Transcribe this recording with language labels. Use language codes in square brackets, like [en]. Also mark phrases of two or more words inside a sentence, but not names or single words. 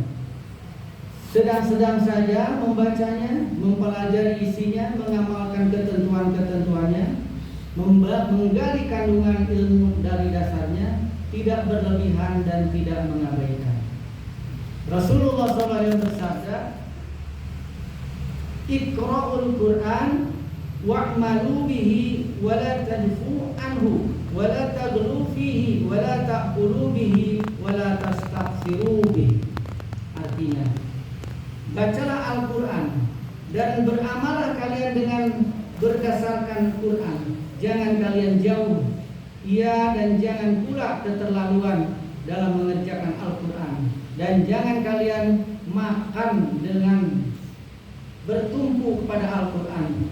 [id] Sedang-sedang saja membacanya, mempelajari isinya, mengamalkan ketentuan-ketentuannya, menggali kandungan ilmu dari dasarnya, tidak berlebihan dan tidak mengabaikan. Rasulullah SAW bersabda, [ar] اقرؤوا القرآن واعملوا به ولا تجفوا عنه ولا تغلوا فيه ولا تأكلوا به ولا تستكثروا به. [id] Artinya, bacalah Al-Quran dan beramallah kalian dengan berdasarkan Quran. Jangan kalian jauh ia dan jangan pula keterlaluan dalam mengerjakan Al-Quran. Dan jangan kalian makan dengan bertumpu kepada Al-Quran.